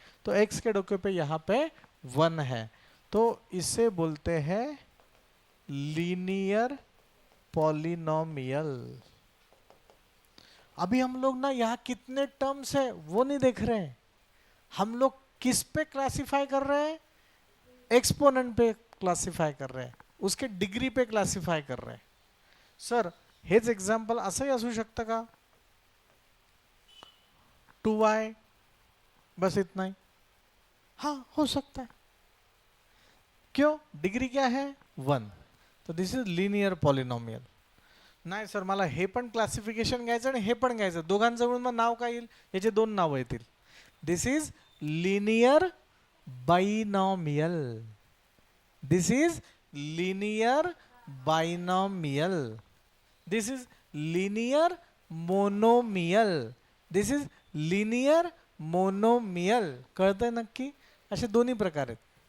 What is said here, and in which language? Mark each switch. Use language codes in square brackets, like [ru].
[hi] तो x के डोके पे यहां पे 1 है। तो इसे बोलते हैं लीनियर पॉलिनोमियल। अभी हम लोग ना यहाँ कितने टर्म्स है वो नहीं देख रहे हैं, हम लोग किस पे क्लासिफाई कर रहे हैं? एक्सपोनेंट पे क्लासिफाय कर रहे हैं, उसके डिग्री पे क्लासिफाय कर रहे हैं। [mr] सर हेच एक्झाम्पल असंही असू शकतं का? [hi] 2y बस इतना ही? हाँ हो सकता है। क्यों? डिग्री क्या है? 1। [en] तो this is linear polynomial. [mr] नाही सर मला हे पण क्लासिफिकेशन घ्यायचं आणि हे पण घ्यायचं, दोघांजवळून मग नाव काय येईल? याचे 2 नाव येतील। [en] This is linear binomial. This is linear binomial. This is linear monomial. This is linear monomial. [mr] कळतंय नक्की? असे दोन्ही प्रकार आहेत।